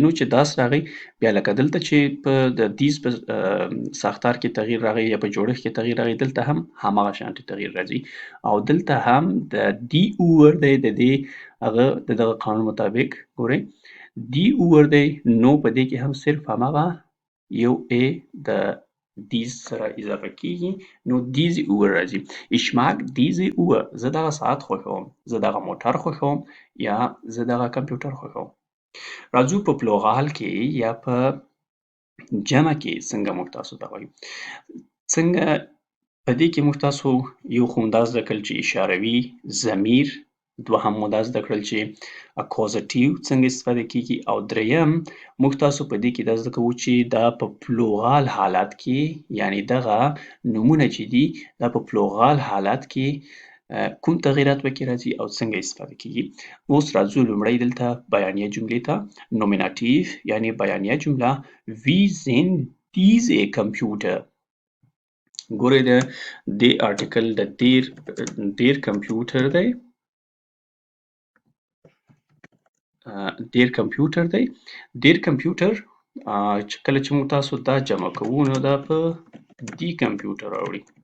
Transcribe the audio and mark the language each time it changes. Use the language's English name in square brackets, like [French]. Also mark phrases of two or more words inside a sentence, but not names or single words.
[Pashto] نو چې داس راغی بیا لکه دلته چې په د دیز په ساختار کې تغییر راغی یا په جوړښت کې تغییر راغی دلته هم هماغه شانتې تغییر راځي. او دلته هم د دی اور دی د دې هغه د دغه قانون مطابق ګورئ دی اور دی. نو په دې کې هم صرف هماغه یو ای د دیز سره اضافه کیږي. نو دیزی اور راځي. [German] Ich mag diese Uhr. [Pashto] زه دغه ساعت خوښوم. زه دغه موټر خوښوم یا زه دغه کمپیوټر خوښوم. راځو په پلوغال کې یا په جمع کې څنګه موږ تاسو ته وایو. څنګه په دې کې موږ تاسو یو خو دا زده کړل چې اشاروي ضمیر، دوهم مو دا زده کړل چې اکازاتیو څنګه استفاده کیږي او دریم موږ تاسو په دې کې دا زده کوو چې دا په پلوغال حالت کې یعنی دغه نومونه چې دي دا په پلوغال حالت کې کوم تغییرات پکې راځي او څنګه استفاده کیږي. اوس راځو لومړی دلته بیانیه جملې ته. نومیناتیو یعنی بیانیه جمله [German] Wie sind diese Computer. [Pashto] ګورئ د دې آرټیکل د [German] der Computer [Pashto] دی. [German] der Computer [Pashto] دی. [German] der Computer [Pashto] چې کله چې موږ تاسو دا جمع کوو نو دا په [German] die Computer [Pashto] راوړي.